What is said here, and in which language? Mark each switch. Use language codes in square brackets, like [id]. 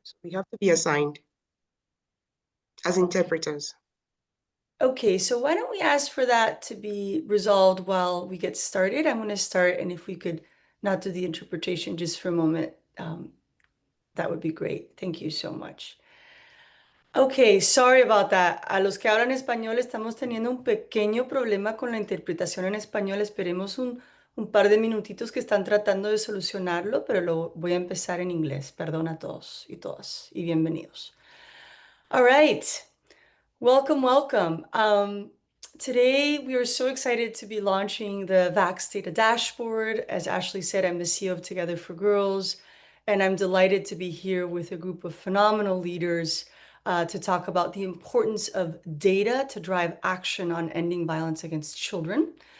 [en] So we have to be assigned as interpreters. Okay, so why don't we ask for that to be resolved while we get started? I'm going to start, and if we could not do the interpretation just for a moment, that would be great. Thank you so much. Okay, sorry about that. [es] A los que hablan español estamos teniendo un pequeño problema con la interpretación en español. Esperemos un par de minutitos que están tratando de solucionarlo, pero lo voy a empezar en inglés. Perdón a todos y todas y bienvenidos. [en] All right. Welcome, welcome. Today, we are so excited to be launching the VACS Data Dashboard. As Ashley said, I'm the CEO of Together for Girls, and I'm delighted to be here with a group of phenomenal leaders to talk about the importance of data to drive action on ending violence against children.